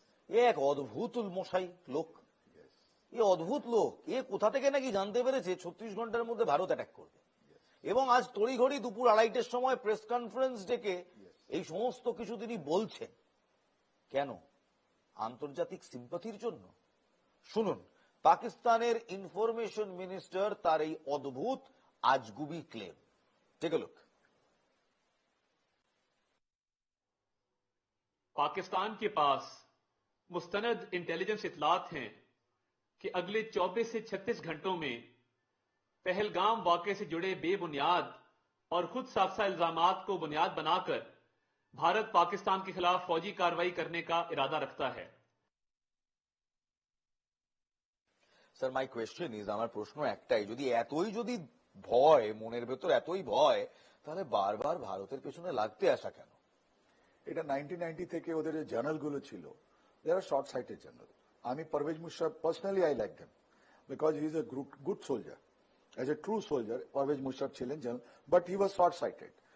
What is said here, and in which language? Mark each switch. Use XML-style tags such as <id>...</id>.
<bn>এ এক অদ্ভুত মশাই লোক, এ অদ্ভুত লোক, এ কোথা থেকে নাকি জানতে পেরেছে 36 ঘন্টার মধ্যে ভারত অ্যাটাক করবে, এবং আজ তড়িঘড়ি দুপুর 2:30টার সময় প্রেস কনফারেন্স ডেকে এই সমস্ত কিছু তিনি বলছেন। কেন? আন্তর্জাতিক সিম্পাথির জন্য? শুনুন পাকিস্তানের ইনফরমেশন মিনিস্টার তার এই অদ্ভুত আজগুবি claim.</bn> <en>Take a look.</en> <hi>Pakistan के पास मुस्तनद इंटेलिजेंस इतलात हैं कि अगले 24 से 36 घंटों में पहलगाम वाक़े से जुड़े बेबुनियाद और खुद साफ़ इल्जामात को बुनियाद बनाकर भारत पाकिस्तान के खिलाफ फौजी कार्रवाई करने का इरादा रखता है।</hi> <en>sir, my question is,</en> <bn>আমার প্রশ্ন একটাই, যদি ভয় মনের ভেতর এতই ভয়, তাহলে বারবার ভারতের পেছনে লাগতে আসা কেন? এটা 1990 থেকে ওদের যে জার্নাল গুলো ছিল,</bn> <en>They are short sighted general. আমি Pervez Musharraf personally I like them because he is a good soldier, as a true soldier Pervez Musharraf ছিলেন general, but he was short sighted.</en>